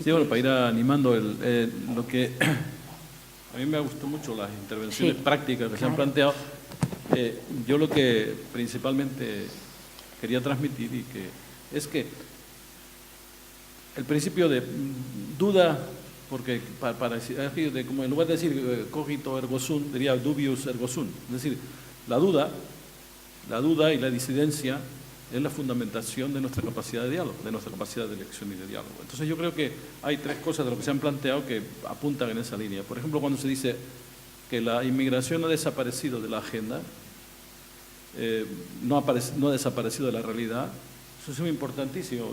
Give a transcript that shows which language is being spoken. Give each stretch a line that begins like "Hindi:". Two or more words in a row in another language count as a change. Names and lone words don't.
Spanish: Sí, bueno, para ir animando lo que... A mí me gustó mucho las intervenciones prácticas que se han planteado. Yo lo que principalmente quería transmitir es que el principio de duda, porque como en lugar de decir
Latin: cogito ergo sum,
Spanish: diría
Latin: dubius ergo sum.
Spanish: Es decir, la duda y la disidencia es la fundamentación de nuestra capacidad de diálogo, de nuestra capacidad de elección y de diálogo. Entonces yo creo que hay tres cosas de lo que se han planteado que apuntan en esa línea. Por ejemplo, cuando se dice que la inmigración ha desaparecido de la agenda, no ha desaparecido de la realidad, eso es muy importantísimo.